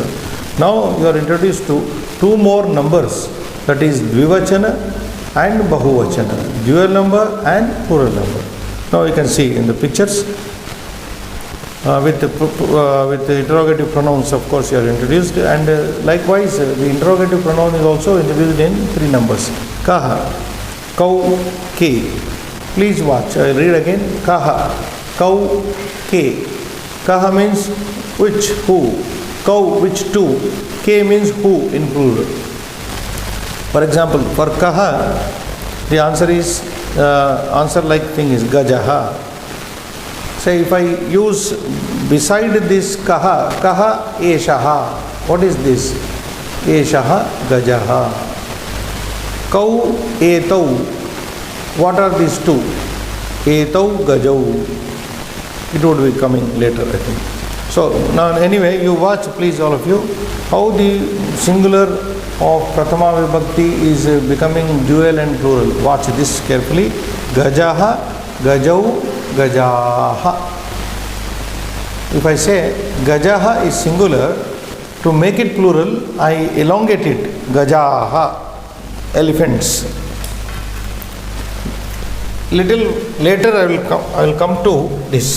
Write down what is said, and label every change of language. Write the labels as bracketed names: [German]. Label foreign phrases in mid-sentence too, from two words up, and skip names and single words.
[English] Now you are introduced to two more numbers, that is Dvivachana and Bahuvachana, dual number and plural number. Now you can see in the pictures with the interrogative pronouns, of course, you are introduced, and likewise the interrogative pronoun is also introduced in 3 numbers. [Sanskrit] कः, कौ, के. [English] Please watch. I will read again. [Sanskrit] कः, कौ, के. [English] Kaha means which, who. Kau, which, to. Ke means who in plural. For example, for kaha, the answer is answer like thing is gajaha. Say if I use beside this kaha, [Sanskrit] कः एषः. [English] What is this? [Sanskrit] एषः गजः. कौ एतौ. [English] What are these two? [Sanskrit] एतौ गजौ. [English] It would be coming later, I think. So now anyway, you watch, please, all of you, how the singular of [Sanskrit] प्रथमा विभक्तिः [English] is becoming dual and plural. Watch this carefully. [Sanskrit] गजः, गजौ, गजाः. [English] If I say gajaha is singular, to make it plural, I elongate it. Gajaha, elephants. Little later I will come to this.